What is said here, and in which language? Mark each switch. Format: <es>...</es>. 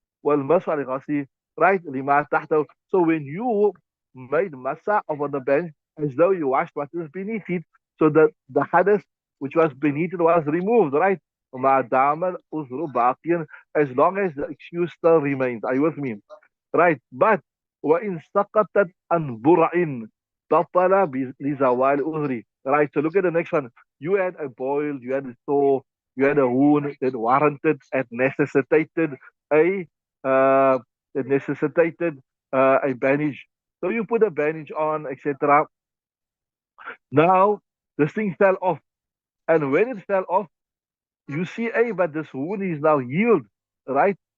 <ar>Wal masu al ghasli,</ar> <en>right?</en> <ar>Lima tahta.</ar> <en>So when you made masa over the bandage, as though you washed what was beneath it, so the hadith which was beneath it was removed, right?</en> <ar>Ma dama uzru baqiyan,</ar> <en>as long as the excuse still remains. Are you with me? Right.</en> <ar>But وإن سقطت عن برع بطل لزوال أذري.</ar> <en>Right. So look at the next one. You had a boil, you had a sore, you had a wound that warranted and a uh, necessitated a bandage. So you put a bandage on, etc. Now this thing fell off, and when it fell off, you see, hey, but this wound is now healed, right?</en>